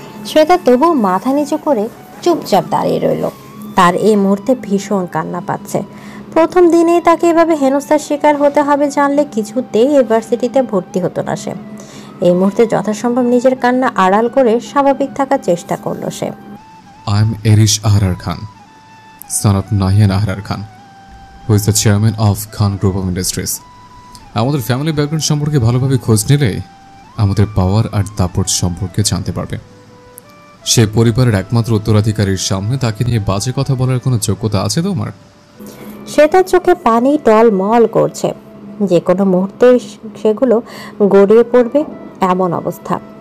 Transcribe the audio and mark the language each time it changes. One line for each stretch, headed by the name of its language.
Bangla: শ্বেতা তবু মাথা নিচু করে চুপচাপ দাঁড়িয়ে রইল। তার এই মুহূর্তে ভীষণ কান্না পাচ্ছে। প্রথম দিনেই তাকে এভাবে হেনস্থার শিকার হতে হবে জানলে কিছুতেই ইউনিভার্সিটিতে ভর্তি হতো না সে। এই মুহূর্তে যথাসম্ভব নিজের কান্না আড়াল করে স্বাভাবিক থাকার চেষ্টা করলো সে।
English: I am Erish Ahrar Khan, son of Nahian Ahrar Khan, who is the chairman of Khan Group of Industries.
Bangla: আমাদের ফ্যামিলি ব্যাকগ্রাউন্ড সম্পর্কে ভালোভাবে খোঁজ নিলে আমাদের পাওয়ার আর দাপট সম্পর্কে জানতে পারবে। সে পরিবারের একমাত্র উত্তরাধিকারীর সামনে তাকে নিয়ে বাজে কথা বলার কোনো যোগ্যতা আছে তোমার? সে তার চোখে পানি টলমল করছে, যে কোনো মুহূর্তে সেগুলো গড়িয়ে পড়বে এমন অবস্থা।